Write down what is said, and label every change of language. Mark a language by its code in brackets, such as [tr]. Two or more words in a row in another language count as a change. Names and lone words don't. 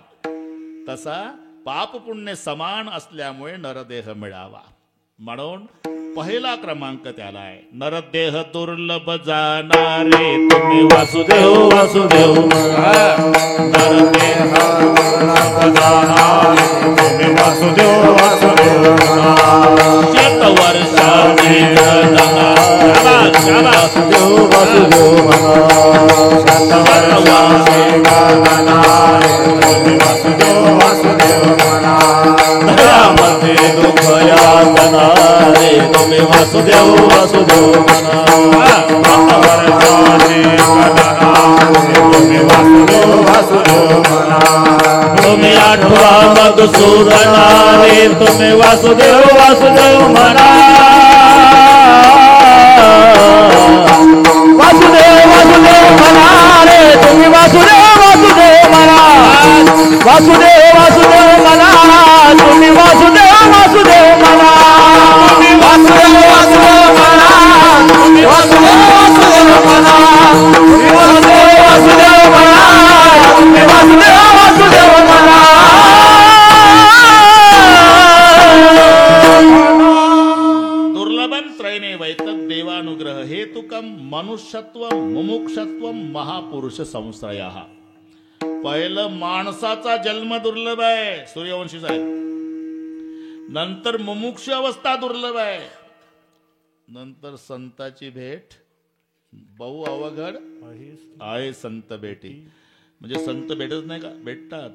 [mr] तसा पाप पुण्य समान असल्यामुळे नरदेह मिळावा. म्हणून पहिला क्रमांक त्याला आहे. नरदेह दुर्लभ जाणारे तुम्ही वासुदेव वासुदेव. नरदेह दुर्लभ जाणारे तुम्ही वासुदेव वासुदेव. शतवर्षाची वासुदेव वासुदेव. शतवर्षाची वासुदेव वासुदेव. धरामध्ये दुःख यातनारे तुम्ही वासुदेव वासुदेव. तुम्ही आठवा मधुसूदनारे तुम्ही वासुदेव वासुदेव म्हणा. वासुदेव वासुदेव म्हणा रे तुम्ही वासुदेव वासुदेव म्हणा. वासुदेव वासुदेव म्हणा तुम्ही वासुदेव वासुदेव म्हणा. वासुदेव वासुदेव म्हणा तुम्ही वासुदेव वासुदेव म्हणा. वासुदेव वासुदेव म्हणा तुम्ही वासुदेव वासुदेव म्हणा. [sa] दुर्लभम त्रयने वैतक देवानुग्रह हेतुकम मनुष्यत्व मुमुक्षत्व महापुरुष संश्रयः. [mr] पहिलं माणसाचा जन्म दुर्लभ आहे, सूर्यवंशी साहेब. नंतर मुमुक्ष अवस्था दुर्लभ आहे. नंतर संताची भेट बहु अवघड आहे संत भेटी. म्हणजे संत भेटत नाही का? भेटतात.